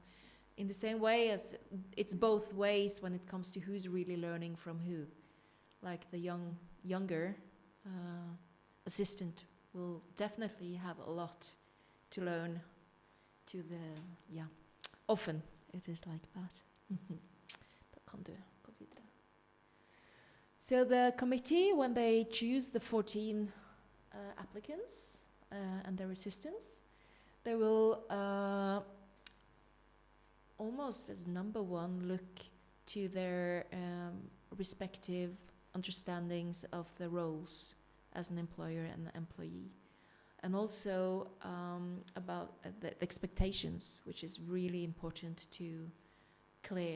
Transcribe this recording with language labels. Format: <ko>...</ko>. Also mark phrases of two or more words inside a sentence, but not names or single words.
<en>In the same way as it's both ways when it comes to who's really learning from who. Like the younger assistant will definitely have a lot to learn to the, often it is like that.</en> <no>Da kan du gå videre.</no> <en>So the committee, when they choose the 14 applicants and their assistants, they will almost as number one look to their respective understandings of the roles as an employer and an employee, and also about the expectations, which is really important to clear.</en>